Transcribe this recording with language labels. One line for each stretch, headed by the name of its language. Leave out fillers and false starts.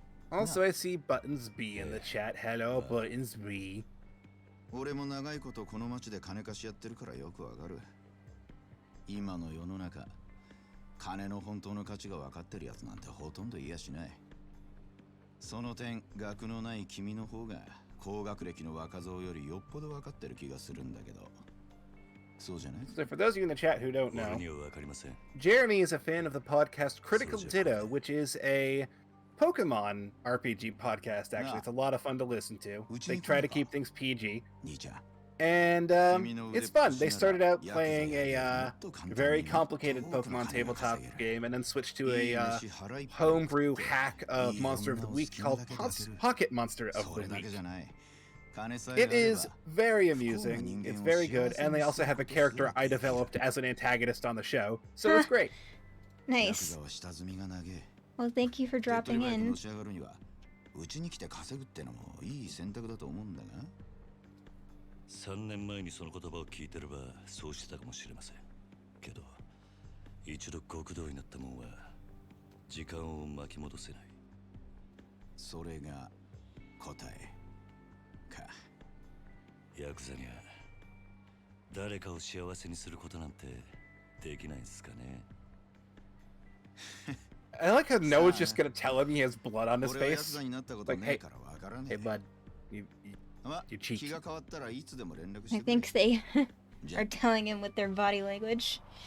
English: Also, I see Buttons B in the chat. Hello, Buttons B.
Japanese: 俺も長いことこの町で金貸しやってるからよくわかる。今の世の中、金の本当の価値が分かってるやつなんてほとんどいやしない。その点、学のない君の方が高学歴の若造よりよっぽど分かってる気がするんだけど。そうじゃない?
English: So for those of you in the chat who don't know, Jeremy is a fan of the podcast Critical Ditto, which is a Pokemon RPG podcast, actually. It's a lot of fun to listen to. They try to keep things PG. And it's fun. They started out playing a very complicated Pokemon tabletop game and then switched to a homebrew hack of Monster of the Week called Pocket Monster of the Week. It is very amusing, it's very good, and they also have a character I developed as an antagonist on the show, so it's great. Nice. Well, thank you for dropping in.
Japanese: うちに来て稼ぐってのもいい選択だと思うんだが。3年前にその言葉を聞いてればそうしてたかもしれません。けど、一度極道になったもんは時間を巻き戻せない。それが答えか。ヤクザには誰かを幸せにすることなんてできないんすかね。
English: I like how Noah's just gonna tell him he has blood on his face. Like, hey, bud, you cheat. I think they are telling him with their body language.